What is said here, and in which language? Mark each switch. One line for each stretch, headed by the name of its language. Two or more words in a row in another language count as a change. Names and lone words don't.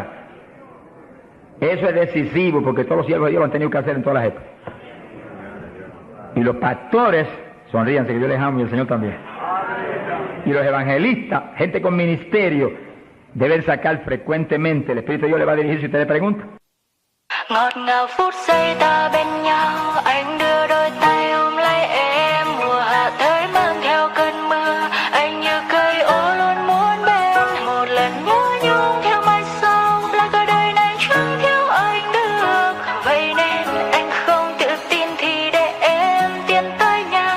Spanish: Eso es decisivo porque todos los siervos de Dios lo han tenido que hacer en todas las épocas. Y los pastores, sonríanse que yo les amo y el Señor también. Y los evangelistas, gente con ministerio, deben sacar frecuentemente, el Espíritu de Dios le va a dirigir si usted le pregunta.
Vietnamese: Ngọt ngào phút giây ta bên nhau, anh đưa đôi tay ôm lấy em, mùa hạ tới mang theo cơn mưa, anh như cây ô luôn muốn bên, một lần nhớ nhung theo mai sau, là cả đời này chẳng thiếu anh được, vậy nên anh không tự tin thì để em tiến tới nhau.